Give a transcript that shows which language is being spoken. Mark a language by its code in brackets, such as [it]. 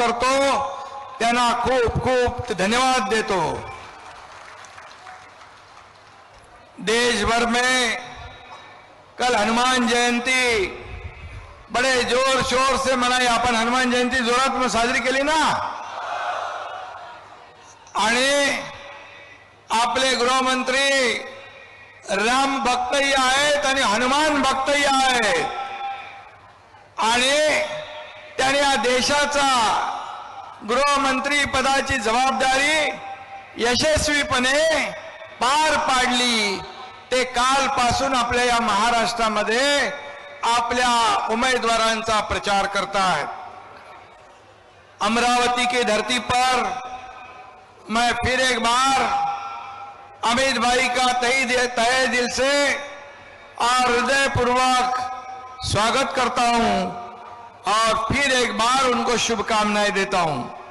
[mr] करतो, त्यांना खूप खूप धन्यवाद देतो। [hi] देश भर में कल हनुमान जयंती बड़े जोर शोर से मनाई। [mr] आपण हनुमान जयंती जोरात में साजरी केली ना। आणि आपले गृहमंत्री राम भक्तही आहेत आणि हनुमान भक्तही आहेत आणि त्यांनी या देशाचा गृहमंत्री पदाची जबाबदारी यशस्वीपणे पार पाडली। ते कालपासून आपल्या या महाराष्ट्रामध्ये आपल्या उमेदवारांचा प्रचार करतायत। [hi] अमरावती की धरती पर मैं फिर एक बार अमित भाई का तहे दिल से और हृदयपूर्वक स्वागत करता हूं और फिर एक बार उनको शुभकामनाएं देता हूं।